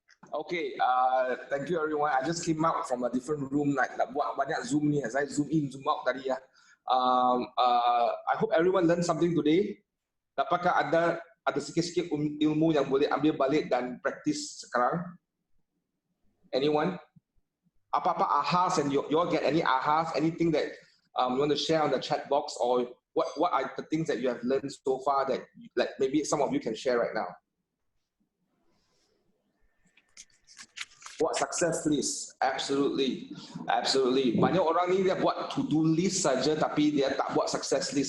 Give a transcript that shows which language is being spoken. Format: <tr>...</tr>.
<en>Okay, thank you everyone. I just came out from a different room,</en> <ms>nak buat banyak Zoom ni. Saya zoom in, zoom out tadi ya.</ms> <en>I hope everyone learn something today.</en> <ms>Apakah ada sikit-sikit ilmu yang boleh ambil balik dan praktis sekarang?</ms> <en>Anyone? Apa-apa ahas, and you all get any ahas, anything that you want to share on the chat box, or what are the things that you have learned so far that like maybe some of you can share right now?</en> <ms>Buat success list, absolutely. Banyak orang ni dia buat to-do list saja tapi dia tak buat success list.</ms>